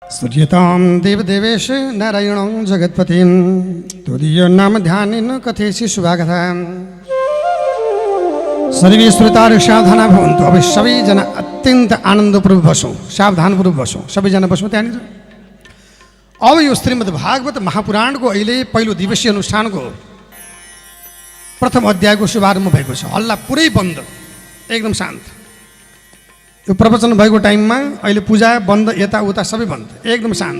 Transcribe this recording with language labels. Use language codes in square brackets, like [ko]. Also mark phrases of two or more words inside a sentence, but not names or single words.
[sa] स्तुत्यतां देवदेवेश नारायणं जगत्पतिं तुदीय नाम ध्यानेन कथयसि शुभाकथा। सर्वे श्रोताहरू सावधान भवन्तु। [ne] अब सबैजना अत्यन्त आनन्दपूर्वक बसौँ, सावधानपूर्वक बसौँ, सबैजना बसौँ त्यहाँनिर। अब यो श्रीमद् भागवत महापुराणको अहिले पहिलो दिवसीय अनुष्ठानको प्रथम अध्यायको शुभारम्भ भएको छ। हल्ला पुरै बन्द, एकदम शान्त। यो प्रवचन भएको टाइममा अहिले पूजा बन्द, यताउता सबै बन्द, एकदम शान्त।